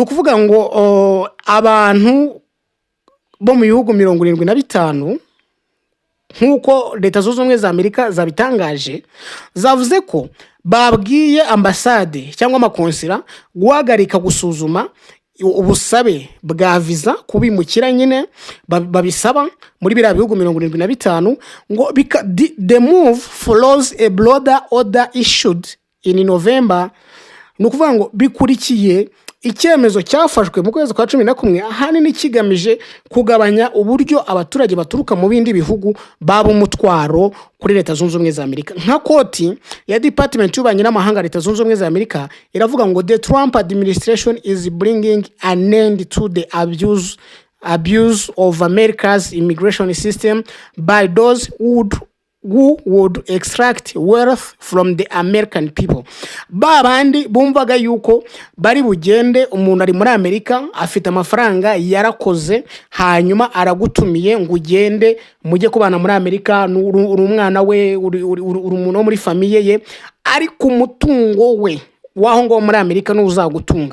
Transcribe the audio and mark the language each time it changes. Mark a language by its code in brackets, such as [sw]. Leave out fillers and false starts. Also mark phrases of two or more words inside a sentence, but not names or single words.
[rw] ukuvuga ngo abantu bo mu bihugu 75 nkuko Leta Zunze Ubumwe za Amerika zabitangaje, zavuze ko babwiye ambasade cyangwa amakonsila guhagarika gusuzuma ubusabe bwa visa kubimukira nyine babisaba muri biriya bihugu 75 ngo [en] the move follows a broader order issued in November. [rw] Nukuvuga ngo bikurikiye icyemezo cyafashwe mu kwezi kwa 11 ahanini kigamije kugabanya uburyo abaturage baturuka mu bindi bihugu baba umutwaro kuri Leta Zunze Ubumwe za Amerika. Nka koti ya Department y'Ububanyi n'Amahanga Leta Zunze Ubumwe za Amerika iravuga ngo [en] the Trump administration is bringing an end to the abuse of America's immigration system by those who would extract wealth from the American people. [rw] Babandi bumvaga yuko bari bugende, umuntu ari muri Amerika afite amafaranga yarakoze, hanyuma aragutumiye ngo ugende mujye kubana muri Amerika, uri umwana we, uri umuntu muri famiye ye, ariko umutungo we waho ngo muri Amerika n'uzagutunga.